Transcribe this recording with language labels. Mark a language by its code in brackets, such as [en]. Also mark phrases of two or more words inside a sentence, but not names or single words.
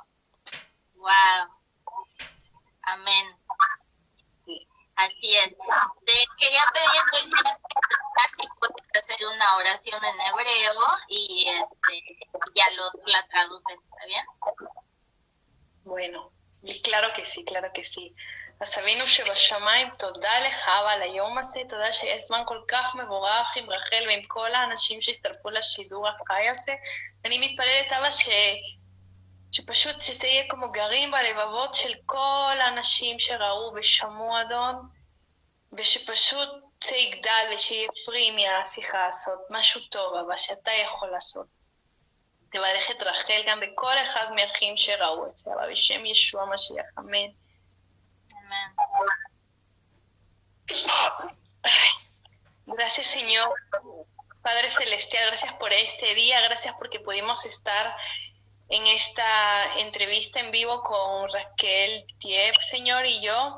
[es] ¡Wow! Amén. Sí. Así es. Te quería pedir, Luis, si puedes hacer hacer una oración en hebreo y ya la traducen, ¿está bien? Bueno, claro que sí, claro que sí. [he] אז אבינו שבשמיים, תודה לך על היום הזה, תודה שיש זמן כל כך מבורך עם רחל ועם כל האנשים שהצטרפו לשידור החי הזה. אני מתפללת, אבא, שפשוט שזה יהיה כמו גרים בלבבות של כל האנשים שראו ושמעו, אדון, ושפשוט זה יגדל ושיהיה פרי מהשיחה הזאת, משהו טוב, אבא, שאתה יכול לעשות. תברך את רחל גם בכל אחד מהאחים שראו את זה, אבא, בשם ישוע משיח, אמן. [es] Amén. Gracias, Señor. Padre Celestial, gracias por este día, gracias porque pudimos estar en esta entrevista en vivo con Raquel Tiep, Señor, y yo.